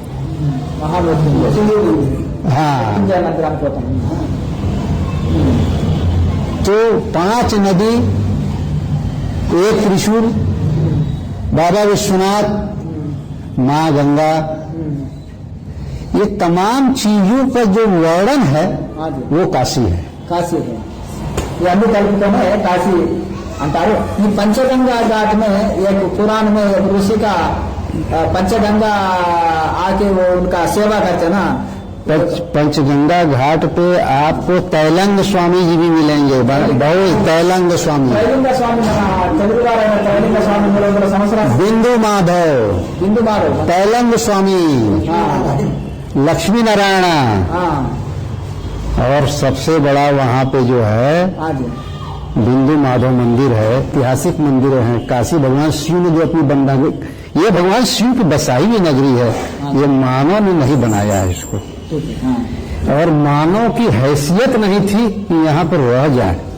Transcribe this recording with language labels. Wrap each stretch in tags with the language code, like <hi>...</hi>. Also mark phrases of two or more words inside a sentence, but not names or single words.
<hi>तो 5 नदी, एक त्रिशूल, बाबा विश्वनाथ, माँ गंगा, ये तमाम चीजों का जो वर्णन है वो काशी है।</hi> <te>ఇవన్నీ కలుపుకొని కాశీ అంటారు. ఈ పంచగంగా ఘాట్</te> <hi>में एक पुराण में एक ऋषि का पंचगंगा आके वो उनका सेवा करते ना. पंचगंगा घाट पे आपको तैलंग स्वामी जी भी मिलेंगे, बहुत तैलंग स्वामी.</hi> <te>తైలింగ స్వామి మన తెలుగు వారైన తైలింగ స్వామి 300 సంవత్సరాలు.</te> <hi>बिंदु माधव, तैलंग स्वामी, लक्ष्मी नारायण, और सबसे बड़ा वहाँ पे जो है बिंदु माधव मंदिर है, ऐतिहासिक मंदिर है. काशी भगवान शिव ने जो अपनी बंदा, ये भगवान शिव की बसाई हुई नगरी है, ये मानव ने नहीं बनाया है इसको, और मानव की हैसियत नहीं थी कि यहाँ पर रह जाए.</hi>